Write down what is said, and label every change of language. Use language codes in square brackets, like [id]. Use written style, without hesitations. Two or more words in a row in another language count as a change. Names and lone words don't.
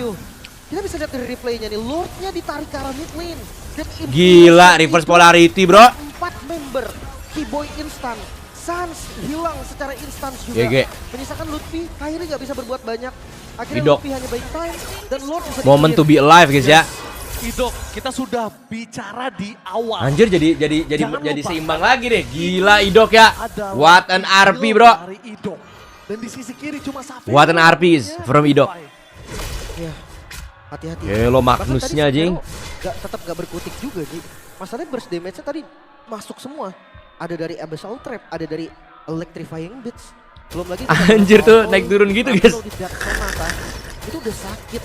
[id] Kita bisa lihat dari replaynya nih, Lordnya ditarik ke arah [en] mid lane. [id] Dan [en] Gila, reverse polarity, bro. [id] 4 member, Keyboy instan. Sans hilang secara instan juga. GG. Menyisakan Lutfi, Kairi nggak bisa berbuat banyak. Akhirnya Idok. Lutfi hanya [en] buying time [id] dan Lord bisa [en] Moment to [id] di-clear. [en] be alive, [id] guys ya. Idok, kita sudah bicara di awal. Anjir jadi Jangan lupa. seimbang lagi deh. Gila Idok ya. Ada [en] What an RP, skill bro. [id] dari Idok. Dan di sisi kiri cuma Savero. [en] What an RP is from Idok. [id] Ya, hati-hati. Gelo Bahkan Magnusnya, tadi Jing. Savero tetap gak berkutik juga, Ji. Masalahnya [en] burst damage- [id] nya tadi masuk semua. Ada dari Abyssal Trap, ada dari Electrifying Beats. Belum lagi Anjir tuh, naik turun gitu, guys. Kalau di Dark Sonata, itu udah sakit.